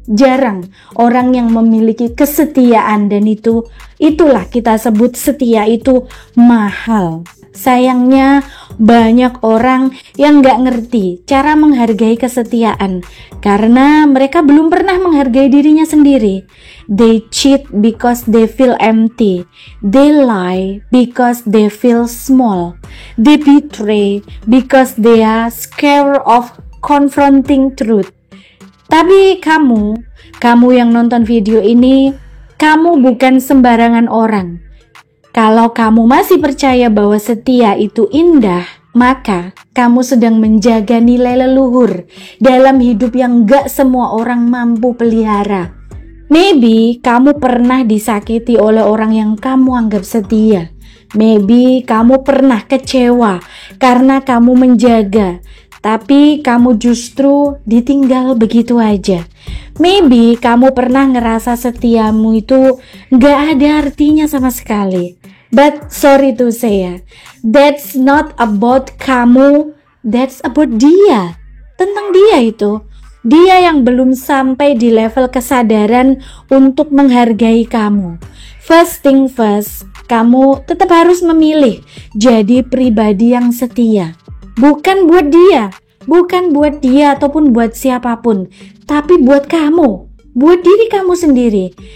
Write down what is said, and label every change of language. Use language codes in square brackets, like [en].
[id] Jarang orang yang memiliki kesetiaan, dan itulah kita sebut setia itu mahal. Sayangnya banyak orang yang gak ngerti cara menghargai kesetiaan karena mereka belum pernah menghargai dirinya sendiri. [en] They cheat because they feel empty. They lie because they feel small. They betray because they are scared of confronting truth. [id] Tapi kamu yang nonton video ini, kamu bukan sembarangan orang. Kalau kamu masih percaya bahwa setia itu indah, maka kamu sedang menjaga nilai leluhur dalam hidup yang gak semua orang mampu pelihara. Maybe kamu pernah disakiti oleh orang yang kamu anggap setia. Maybe kamu pernah kecewa karena kamu menjaga, tapi kamu justru ditinggal begitu aja. Maybe kamu pernah ngerasa setiamu itu gak ada artinya sama sekali. [en] But sorry to say, that's not about kamu, that's about dia. [id] Tentang dia itu. Dia yang belum sampai di level kesadaran untuk menghargai kamu. [en] First thing first, [id] kamu tetap harus memilih jadi pribadi yang setia. Bukan buat dia ataupun buat siapapun, tapi buat kamu, buat diri kamu sendiri.